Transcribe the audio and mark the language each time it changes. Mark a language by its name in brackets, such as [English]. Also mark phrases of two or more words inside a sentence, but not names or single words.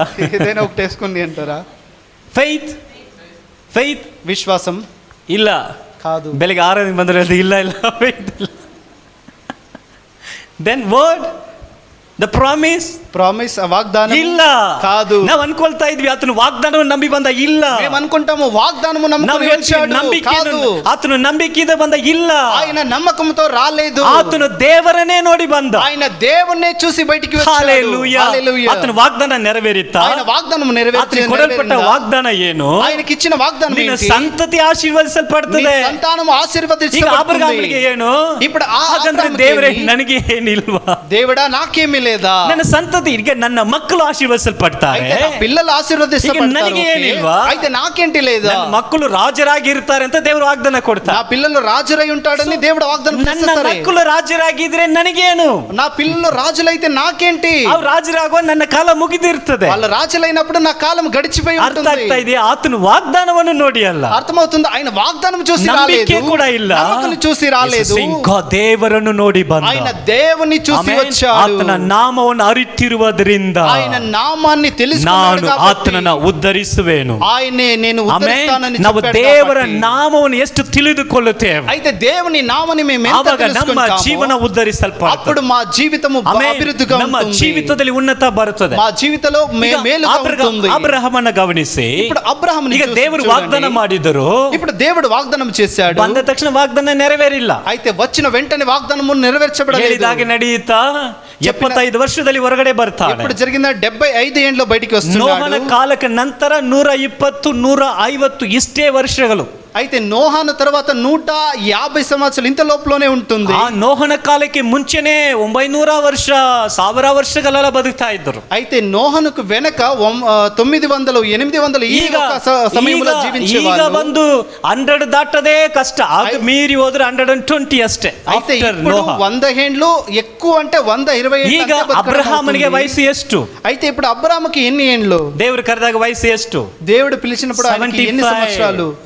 [Telugu] ఏదైనా ఒకటి వేసుకోండి అంటారా? [English] faith, faith [Telugu] విశ్వాసం [Kannada] ಇಲ್ಲ [Telugu] కాదు. [Kannada] ಬೆಳಿಗ್ಗೆ 6 ಬಂದ್ರೆ ಇಲ್ಲ ಇಲ್ಲ ಫೈತ್ ಇಲ್ಲ. [English] then word, the promise, [Telugu] ప్రామిస్, వాగ్దానం [Kannada] ಇಲ್ಲ [Telugu] కాదు. [Kannada] ನಾವು ಅನ್ಕೊಳ್ತಾ ಇದ್ವಿ ಆತನು ವಾಗ್ದಾನವನ್ನು ನಂಬಿ ಬಂದ. ಇಲ್ಲ, [Telugu] మేము అనుకుంటాము వాగ్దానము [Kannada] ನಾವು [Telugu] నమ్ముకొని వచ్చాడు. కాదు, [Kannada] ಆತನು ನಂಬಿಕೆಯಿಂದ ಬಂದ. ಇಲ್ಲ, [Telugu] ఆయన నమ్మకంతో రాలేదు. [Kannada] ಆತನು ದೇವರನ್ನೇ ನೋಡಿ ಬಂದ. [Telugu] ఆయన దేవుణ్ణే చూసి బయటికి వచ్చాడు. హల్లెలూయా. హల్లెలూయా. [Kannada] ಆತನ ವಾಗ್ದಾನ ನೆರವೇರಿತಾ? [Telugu] ఆయన వాగ్దానం [Kannada] ಆತನಿಗೆ ಕೊಡಲ್ಪಟ್ಟ ವಾಗ್ದಾನ ಏನು? [Telugu] ఆయనకి ఇచ్చిన వాగ్దానం [Kannada] ನಿನ್ನ [Telugu] ఏంటి? [Kannada] ಸಂತತಿ ಆಶೀರ್ವದಿಸಲ್ಪಡ್ತದೆ. [Telugu] నీ సంతానము [Kannada] ಈಗ [Telugu] ఆశీర్వదించబడుతుంది. [Kannada] ಅಬ್ರಹಾಮನಿಗೆ ಏನು? [Telugu] ఇప్పుడు [Kannada] ಹಾಗಂದ್ರೆ ದೇವರೇ ನನಗೆ ಏನಿಲ್ವಾ? [Telugu] దేవుడా నాకేమీ లేదా? [Kannada] ನನ್ನ ಸಂತತಿ, ಈಗ ನನ್ನ ಮಕ್ಕಳು ಆಶೀರ್ವದಿಸಲ್ಪಡ್ತಾರೆ, [Telugu] అయితే నా పిల్లలు ఆశీర్వదించబడతారు. [Kannada] ನನಗೆ ಏನಿಲ್ವಾ? [Telugu] అయితే నాకేంటి లేదా? [Kannada] ನನ್ನ ಮಕ್ಕಳು ರಾಜರಾಗಿ ಇರ್ತಾರೆ ಅಂತ ದೇವರು ವಾಗ್ದಾನ [Telugu] నా [Kannada] ಕೊಡ್ತಾರೆ. [Telugu] పిల్లలు రాజురై ఉంటాడని దేవుడు వాగ్దానం [Kannada] ನನ್ನ [Telugu] చేస్తారు. [Kannada] ಮಕ್ಕಳು ರಾಜರಾಗಿದ್ರೆ ನನಗೇನು? [Telugu] నా పిల్లలు రాజులైతే నాకేంటి? [Kannada] ಅವ್ರು ರಾಜರಾಗುವ ನನ್ನ ಕಾಲ ಮುಗಿದಿರ್ತದೆ. [Telugu] వాళ్ళ రాజులైనప్పుడు నా కాలం గడిచిపోయి [Kannada] ಅರ್ಥ [Telugu] ఉంటుంది. [Kannada] ಆಗ್ತಾ ಇದೆಯಾ? ಆತನು ವಾಗ್ದಾನವನ್ನು ನೋಡಿ ಅಲ್ಲ, [Telugu] అర్థమవుతుంది. ఆయన వాగ్దానం చూసి [Kannada] ನಂಬಿಕೆ [Telugu] రాలేదు, [Kannada] ಕೂಡ ಇಲ್ಲ, [Telugu] నమ్మకం చూసి రాలేదు, [Kannada] ದೇವರನ್ನು ನೋಡಿ ಬಂದ. [Telugu] ఆయన దేవుని చూసి [Kannada] ಆಮೆನ್. [Telugu] వచ్చాడు. [Kannada] ಆತನ ನಾಮವನ್ನು ಅರಿತಿರುವುದರಿಂದ [Telugu] ఆయన నామాన్ని [Kannada] ನಾನು [Telugu] తెలుసుకున్నాడు కాబట్టి [Kannada] ಆತನನ್ನ ಉದ್ಧರಿಸುವೆನು. [Telugu] ఆయనే నేను ఉద్ధరిస్తానని [Kannada] ನಾವು [Telugu] చెప్పాడు [Kannada] ದೇವರ [Telugu] కాబట్టి. [Kannada] ನಾಮವನ್ನು ಎಷ್ಟು ತಿಳಿದುಕೊಳ್ಳುತ್ತೇವೆ [Telugu] అయితే దేవుని నామని మేము ఎంత [Kannada] ಆವಾಗ ನಮ್ಮ [Telugu] తెలుసుకుంటామో [Kannada] ಜೀವನ ಉದ್ಧರಿಸಲ್ಪಡುತ್ತದೆ. [Telugu] అప్పుడు మా జీవితము [Kannada] ಆಮೆನ್. [Telugu] అభివృద్ధిగా [Kannada] ನಮ್ಮ [Telugu] ఉంటుంది. [Kannada] ಜೀವಿತದಲ್ಲಿ ಉನ್ನತ ಬರುತ್ತದೆ. [Telugu] మా జీవితంలో మేలుగా ఉంటుంది. [Kannada] ಅಬ್ರಹಾಮನ ಗಮನಿಸಿ, [Telugu] ఇప్పుడు అబ్రహాముని [Kannada] ಈಗ [Telugu] చూసి [Kannada] ದೇವರು [Telugu] చూడండి. [Kannada] ವಾಗ್ದಾನ ಮಾಡಿದರು, [Telugu] ఇప్పుడు దేవుడు వాగ్దానం చేశాడు. [Kannada] ಬಂದ ತಕ್ಷಣ ವಾಗ್ದಾನ ನೆರವೇರಿಲ್ಲ. [Telugu] అయితే వచ్చిన వెంటనే వాగ్దానము నెరవేర్చబడలేదు. [Kannada] ಹೇಳಿದಾಗೆ ನಡೆಯುತ್ತಾ 75 ವರ್ಷದಲ್ಲಿ ಹೊರಗಡೆ ಬರ್ತಾನೆ. [Telugu] ఇప్పుడు జరిగిన 75 ఏండ్లో బయటికి [Kannada] ನೋಹನ [Telugu] వస్తున్నాడు. [Kannada] ಕಾಲಕ್ಕೆ ನಂತರ 120 150 ಇಷ್ಟೇ ವರ್ಷಗಳು. [Telugu] అయితే నోహాను తర్వాత 150 సంవత్సరాలు ఇంత లోపలనే ఉంటుంది. [Kannada] ಆ ನೋಹನ ಕಾಲಕ್ಕೆ ಮುಂಚೆನೆ 900 ವರ್ಷ 1000 ವರ್ಷಗಳೆಲ್ಲ ಬದುಕ್ತಾ ಇದ್ದರು. [Telugu] అయితే నోహనుకు వెనక 900 800 ఈ [Kannada] ಈಗ [Telugu] ఒక సమయంలో [Kannada] ಈಗ [Telugu] జీవించేవాళ్ళు. [Kannada] ಬಂದು 100 ದಾಟದೇ ಕಷ್ಟ. ಆಗ ಮೀರಿ ಹೋದ್ರೆ 120 ಅಷ್ಟೇ. [Telugu] అయితే [English] After [Telugu] ఇప్పుడు [Kannada] ನೋಹ. [Telugu] 100 ఏండ్లు ఎక్కువ అంటే 120 ఏండ్లు [Kannada] ಈಗ [Telugu] అంతే బతకడం [Kannada] ಅಬ್ರಹಾಮನಿಗೆ [Telugu] అవుతుంది. [Kannada] ವಯಸ್ಸು ಎಷ್ಟು? [Telugu] అయితే ఇప్పుడు అబ్రాహాముకి ఎన్ని ఏండ్లు? [Kannada] ದೇವರು ಕರೆದಾಗ ವಯಸ್సు ಎಷ್ಟು? [Telugu] దేవుడు పిలిచినప్పుడు ఆయనకి ఎన్ని సంవత్సరాలు?